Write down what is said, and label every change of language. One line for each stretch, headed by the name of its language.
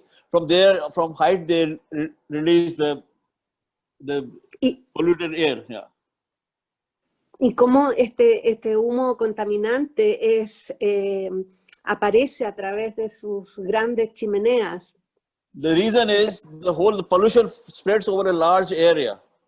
English: From there, from height, they release the polluted air. Yeah.
Spanish: Y cómo este humo contaminante aparece a través de sus grandes chimeneas.
English: The reason is the pollution spreads over a large area.